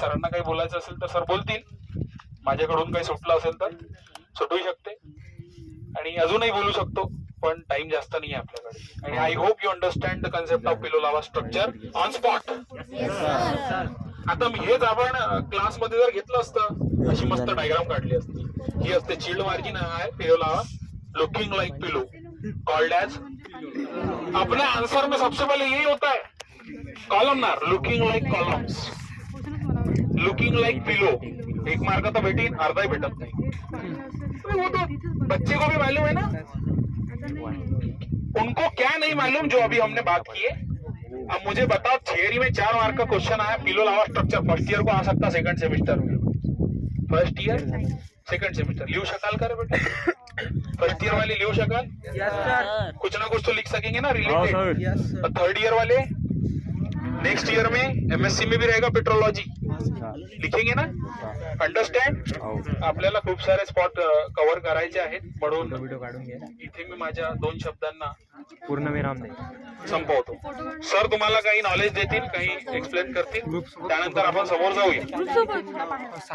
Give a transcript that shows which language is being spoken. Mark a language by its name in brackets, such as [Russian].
[Marathi] सरांना काही बोलायचं असेल तर सर बोलतील. माझ्याकडून काही सुटलं असेल तर सुटू शकते आणि अजूनही बोलू शकतो, पण टाइम जास्त नाही आहे आपल्याकडे. [English] आणि I hope you understand the concept of pillow lava structure on spot. [Marathi] आता मी हेच आपण क्लासमध्ये जर घेतलं असतं, अशी मस्त डायग्राम काढली असती. ही असते चिल्ड मार्जिन आहे पिलो लावा, [English] Looking like pillow, called as. [Hindi] अपने आंसर में सबसे पहले यही होता है, columnar, [English] Looking like columns, looking like pillow. [Marathi] एक मार्क तो भेटीन, अर्धा ही भेटत [Hindi] नहीं. वो तो बच्चे को भी मालूम है ना, उनको क्या नहीं मालूम जो अभी हमने बात की है. अब मुझे बताओ, थियरी में 4 मार्क का क्वेश्चन आया, पिलो लावा स्ट्रक्चर फर्स्ट ईयर को आ सकता, सेकंड सेमिस्टर में, फर्स्ट ईयर सेकंड सेमिस्टर [Marathi] लिहू शकाल का रे बेटा? [Hindi] फर्स्ट ईयर वाले [Marathi] लिहू शकाल? [Hindi] कुछ ना कुछ तो लिख सकेंगे ना रिलेटेड. थर्ड ईयर वाले नेक्स्ट ईयर में एमएससी में भी रहेगा पेट्रोलॉजी, लिखेंगे ना. [English] Understand? [Marathi] आपल्याला खूप सारे स्पॉट कव्हर करायचे आहेत, म्हणून इथे मी माझ्या 2 शब्दांना पूर्ण विराम दे. संपवतो. सर तुम्हाला काही नॉलेज देतील, काही एक्सप्लेन करतील, त्यानंतर आपण समोर जाऊया.